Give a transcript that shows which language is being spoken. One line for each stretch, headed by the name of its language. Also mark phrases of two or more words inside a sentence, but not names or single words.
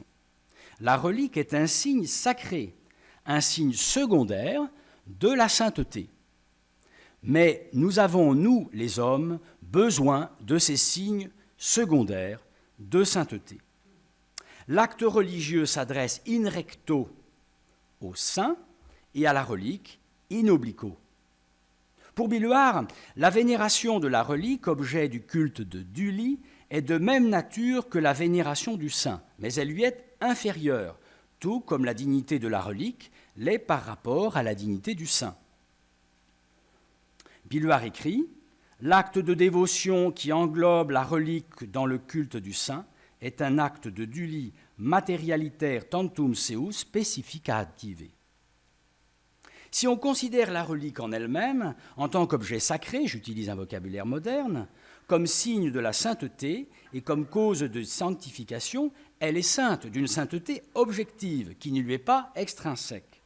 French: La relique est un signe sacré, un signe secondaire de la sainteté. Mais nous avons, nous, les hommes, besoin de ces signes secondaires de sainteté. L'acte religieux s'adresse
Latin: in recto
French: au saint et à la relique
Latin: in obliquo.
French: Pour Billuart, la vénération de la relique, objet du culte de Dully, est de même nature que la vénération du saint, mais elle lui est inférieure, tout comme la dignité de la relique l'est par rapport à la dignité du saint. Billuart écrit « L'acte de dévotion qui englobe la relique dans le culte du saint est un acte de Dully
Latin: materialitaire tantum seu specificative ».
French: Si on considère la relique en elle-même, en tant qu'objet sacré, j'utilise un vocabulaire moderne, comme signe de la sainteté et comme cause de sanctification, elle est sainte, d'une sainteté objective, qui ne lui est pas extrinsèque.